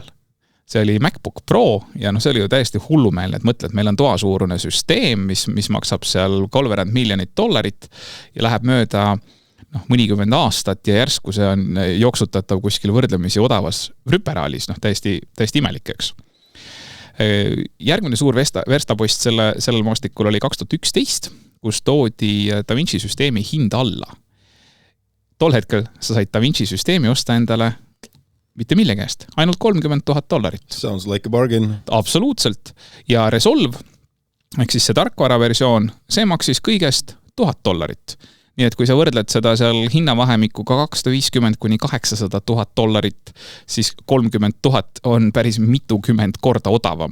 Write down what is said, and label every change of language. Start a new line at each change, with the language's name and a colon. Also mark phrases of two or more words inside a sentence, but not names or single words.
Estonian: See oli MacBook Pro ja see oli ju täiesti hullumeelne, et mõtled, meil on toasuurune süsteem, mis maksab seal $3 miljonit ja läheb mööda mõnikümmend aastat ja järsku see on jooksutatav kuskil võrdlemisi odavas rüperaalis, täiesti imelik, eks. Järgmine suur verstapost sellel maastikul oli 2011, kus toodi DaVinci süsteemi hind alla. Tol hetkel sa said DaVinci süsteemi osta endale mitte millegi eest, ainult $30,000.
English: Sounds like a bargain.
Estonian: Absoluutselt. Ja Resolve, ehk siis see tarkvara versioon, see maksis kõigest $1,000. Nii et kui sa võrdled seda seal hinnavahemikuga $250,000–800,000, siis 30,000 on päris mitukümmend korda odavam.